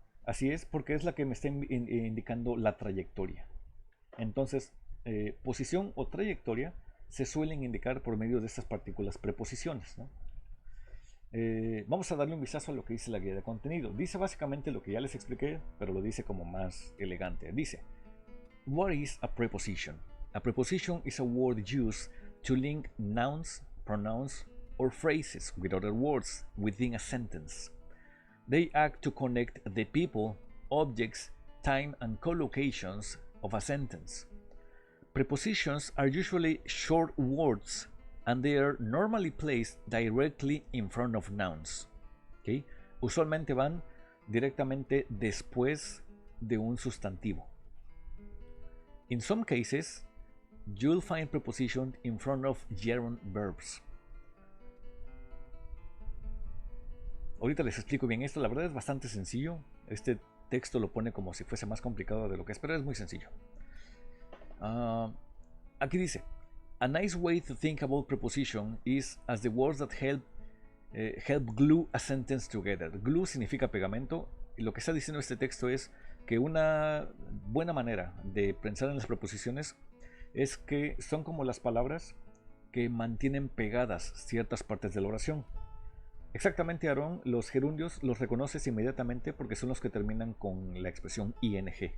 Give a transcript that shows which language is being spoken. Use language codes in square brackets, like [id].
[es] Así es, porque es la que me está indicando la trayectoria. Entonces, posición o trayectoria se suelen indicar por medio de estas partículas preposiciones, ¿no? Vamos a darle un vistazo a lo que dice la guía de contenido. Dice básicamente lo que ya les expliqué, pero lo dice como más elegante. Dice, [en] what is a preposition? A preposition is a word used to link nouns, pronouns, or phrases with other words within a sentence. They act to connect the people, objects, time, and collocations of a sentence. Prepositions are usually short words and they are normally placed directly in front of nouns. ¿Okay? [es] Usualmente van directamente después de un sustantivo. [en] In some cases, you'll find preposition in front of gerund verbs. [es] Ahorita les explico bien esto, la verdad es bastante sencillo. Este texto lo pone como si fuese más complicado de lo que es, pero es muy sencillo. Aquí dice, [en] a nice way to think about preposition is as the words that help glue a sentence together. [es] Glue significa pegamento, y lo que está diciendo este texto es que una buena manera de pensar en las preposiciones es que son como las palabras que mantienen pegadas ciertas partes de la oración. Exactamente, Aarón, los gerundios los reconoces inmediatamente porque son los que terminan con la expresión ing.